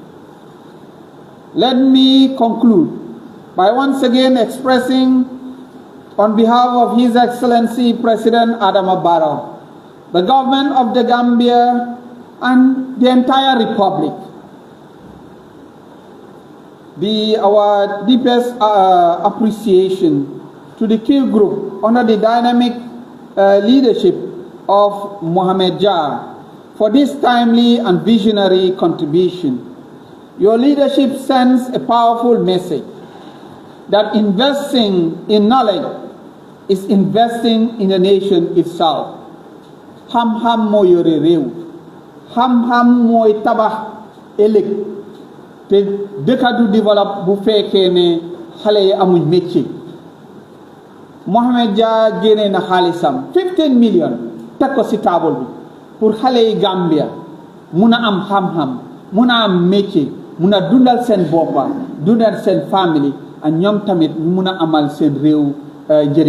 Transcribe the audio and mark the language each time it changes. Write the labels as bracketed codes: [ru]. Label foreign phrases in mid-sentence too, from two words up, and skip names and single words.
[en] Let me conclude by once again expressing, on behalf of His Excellency President Adama Barrow, the government of the Gambia, and the entire Republic, our deepest appreciation to the Qgroup under the dynamic leadership of Mohamed Jha for this timely and visionary contribution. Your leadership sends a powerful message that investing in knowledge is investing in the nation itself. [wo] Ham-ham mo yore rew, ham-ham moy tabax ëllëg, te dëkk du développe bu fekkee ne xale yi amuñ métier. Mohamed Jha génne na xaalisam 15 million teg ko ci table bi pour xale yi Gambia mun a am xam-xam, mun a am métier, mun a dundal seen boppa, dundal seen famille, ak ñoom tamit ñu mun a amal seen réew njëriñ.